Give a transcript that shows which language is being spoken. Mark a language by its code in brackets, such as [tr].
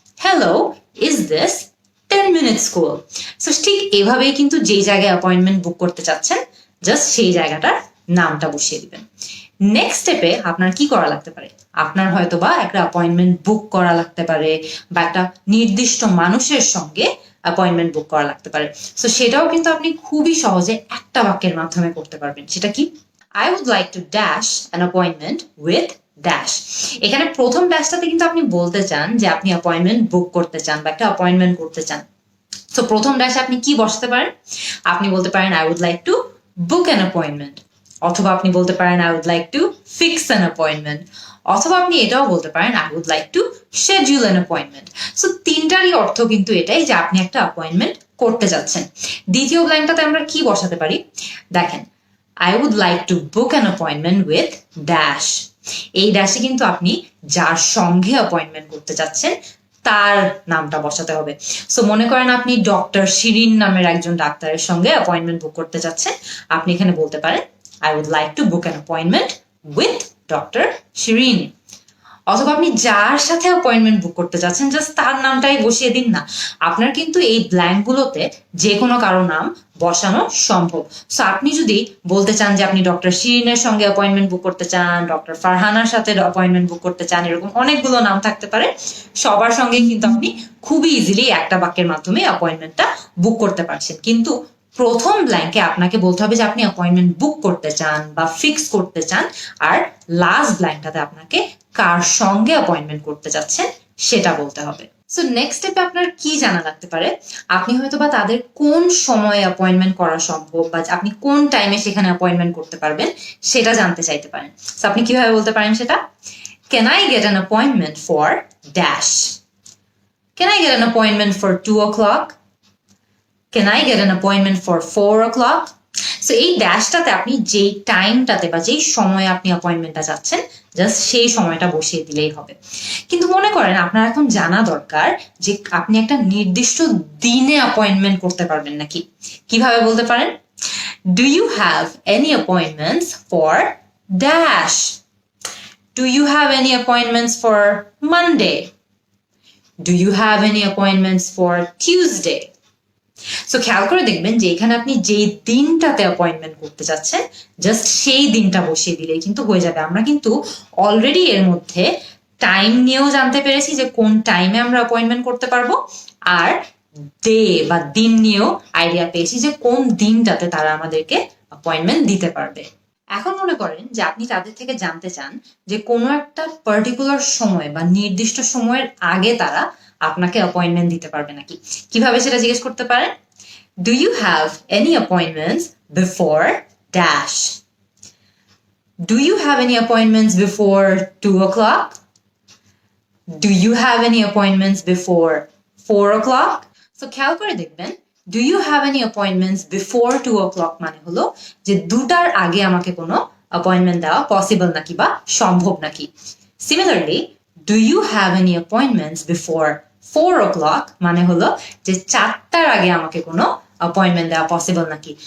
[en] Hello, is this 10 minute school. [bn] So ঠিক এভাবেই কিন্তু যেই জায়গায় অ্যাপয়েন্টমেন্ট বুক করতে চাচ্ছেন, জাস্ট সেই জায়গাটার নামটা বসিয়ে দিবেন। নেক্সট স্টেপে আপনার কি করা লাগতে পারে? আপনার হয়তো বা একটা অ্যাপয়েন্টমেন্ট বুক করা লাগতে পারে, বা একটা নির্দিষ্ট মানুষের সঙ্গে অ্যাপয়েন্টমেন্ট বুক করা লাগতে পারে। সো সেটাও কিন্তু আপনি খুবই সহজে একটা বাক্যের মাধ্যমে করতে পারবেন। সেটা কি? [en] I would like to dash an appointment with dash. [bn] এখানে প্রথম ড্যাশটাতে কিন্তু আপনি বলতে চান যে আপনি অ্যাপয়েন্টমেন্ট বুক করতে চান বা একটা অ্যাপয়েন্টমেন্ট করতে চান। তো প্রথম ড্যাশে আপনি কি বসাতে পারেন? আপনি বলতে পারেন [en] I would like to book an appointment, [bn] অথবা আপনি বলতে পারেন [en] I would like to fix an appointment, [bn] অথবা আপনি এটাও বলতে পারেন [en] I would like to schedule an appointment. [bn] So তিনটারই অর্থ কিন্তু এটাই যে আপনি একটা অ্যাপয়েন্টমেন্ট করতে যাচ্ছেন। দ্বিতীয় ব্ল্যাঙ্কটাতে আমরা কি বসাতে পারি? দেখেন, [en] I would like to book an appointment with dash. [bn] এই ড্যাশে কিন্তু আপনি যার সঙ্গে অ্যাপয়েন্টমেন্ট করতে যাচ্ছেন তার নামটা বসাতে হবে। সো মনে করেন আপনি ডক্টর শিরিন নামের একজন ডাক্তারের সঙ্গে অ্যাপয়েন্টমেন্ট বুক করতে যাচ্ছেন, আপনি এখানে বলতে পারেন [en] I would like to book an appointment with Dr. [bn] Shirin. অথবা আপনি যার সাথে অ্যাপয়েন্টমেন্ট বুক করতে যাচ্ছেন, জাস্ট তার নামটাই বসিয়ে দিন না। আপনার কিন্তু এই ব্ল্যাঙ্কগুলোতে যে কোনো কারো নাম বসানো সম্ভব। সো আপনি যদি বলতে চান যে আপনি ডক্টর শিরিনের সঙ্গে অ্যাপয়েন্টমেন্ট বুক করতে চান, ডক্টর ফারহানার সাথে অ্যাপয়েন্টমেন্ট বুক করতে চান, এরকম অনেকগুলো নাম থাকতে পারে। সবার সঙ্গে কিন্তু আপনি খুবই ইজিলি একটা বাক্যের মাধ্যমে অ্যাপয়েন্টমেন্টটা বুক করতে পারছেন। কিন্তু প্রথম ব্ল্যাঙ্কে আপনাকে বলতে হবে যে আপনি অ্যাপয়েন্টমেন্ট বুক করতে চান বা ফিক্স করতে চান, আর লাস্ট ব্ল্যাঙ্কটাতে আপনাকে কার সঙ্গে অ্যাপয়েন্টমেন্ট করতে যাচ্ছেন সেটা বলতে হবে। সো নেক্সট স্টেপে আপনার কি জানা লাগতে পারে? আপনি হয়তো বা তাদের কোন সময়ে অ্যাপয়েন্টমেন্ট করা সম্ভব, বা আপনি কোন টাইমে সেখানে অ্যাপয়েন্টমেন্ট করতে পারবেন সেটা জানতে চাইতে পারেন। সো আপনি কিভাবে বলতে পারেন সেটা? [en] Can I get an appointment for dash? Can I get an appointment for 2 o'clock? Can I get an appointment for 4 o'clock? [bn] So এই ড্যাশটাতে আপনি যেই টাইমটাতে বা যেই সময়ে আপনি অ্যাপয়েন্টমেন্টটা চাচ্ছেন, জাস্ট সেই সময়টা বসিয়ে দিলেই হবে। কিন্তু মনে করেন আপনার এখন জানা দরকার যে আপনি একটা নির্দিষ্ট দিনে অ্যাপয়েন্টমেন্ট করতে পারবেন নাকি। কিভাবে বলতে পারেন? [en] Do you have any appointments for dash? Do you have any appointments for Monday? Do you have any appointments for Tuesday? [bn] So খেয়াল করে দেখবেন যে এখানে আপনি যেই দিনটাতে অ্যাপয়েন্টমেন্ট করতে যাচ্ছেন, জাস্ট সেই দিনটা বসিয়ে দিলেই কিন্তু হয়ে যাবে। আমরা কিন্তু অলরেডি এর মধ্যে টাইম নিয়েও জানতে পেরেছি যে কোন টাইমে আমরা অ্যাপয়েন্টমেন্ট করতে পারবো, আর ডে বা দিন নিয়েও আইডিয়া পেয়েছি যে কোন দিনটাতে তারা আমাদেরকে অ্যাপয়েন্টমেন্ট দিতে পারবে। এখন মনে করেন যে আপনি তাদের থেকে জানতে চান যে কোনো একটা পার্টিকুলার সময় বা নির্দিষ্ট সময়ের আগে তারা আপনাকে অ্যাপয়েন্টমেন্ট দিতে পারবে নাকি। কিভাবে সেটা জিজ্ঞেস করতে পারেন? [en] Do you have any appointments before dash? Do you have any appointments before 2 o'clock? Do you have any appointments before 4 o'clock? So [bn] খেয়াল করে দেখবেন, [en] do you have any appointments before 2 o'clock [bn] মানে হলো যে 2টার আগে আমাকে কোনো অ্যাপয়েন্টমেন্ট দেওয়া পসিবল নাকি বা সম্ভব নাকি। Similarly, [en] do you have any appointments before 4 o'clock [bn] মানে হলো যে 4টার আগে আমাকে কোনো অ্যাপয়েন্টমেন্ট দেওয়া পসিবল নাকি।